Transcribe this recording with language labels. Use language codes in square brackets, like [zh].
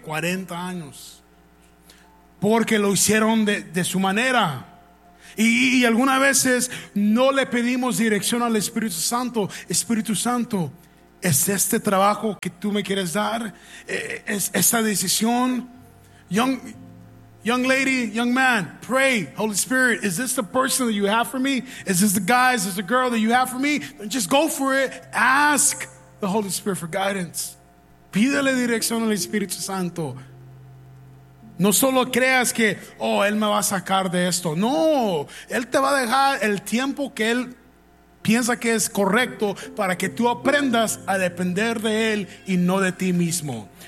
[es] 40 años. Porque lo hicieron de su manera. Y algunas veces no le pedimos dirección al Espíritu Santo. Espíritu Santo, ¿es este trabajo que tú me quieres dar? ¿Es esta decisión? [en] Young lady, young man, pray, Holy Spirit, is this the person that you have for me? Is this the guy, is this the girl that you have for me? Then just go for it. Ask the Holy Spirit for guidance. [es] Pídele dirección al Espíritu Santo. No solo creas que, oh, Él me va a sacar de esto. No, Él te va a dejar el tiempo que Él piensa que es correcto para que tú aprendas a depender de Él y no de ti mismo.